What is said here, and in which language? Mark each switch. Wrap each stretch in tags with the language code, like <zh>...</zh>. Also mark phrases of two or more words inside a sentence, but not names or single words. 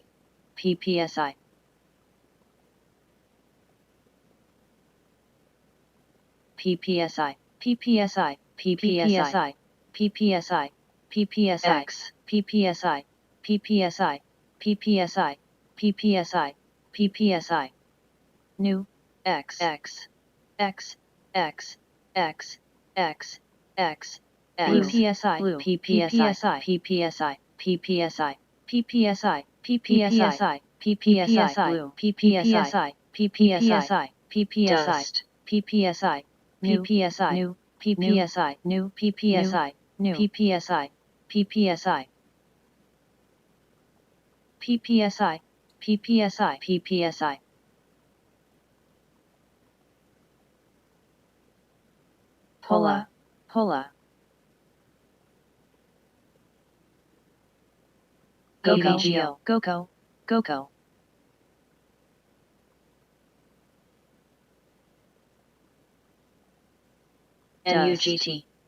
<en>PPSI. PPSI. PPSX. PPSI. New. X. Blue. PPSI. Dust. PPSI. New. PPSI. Pola. AVGO. GOCO. NUGT.</en>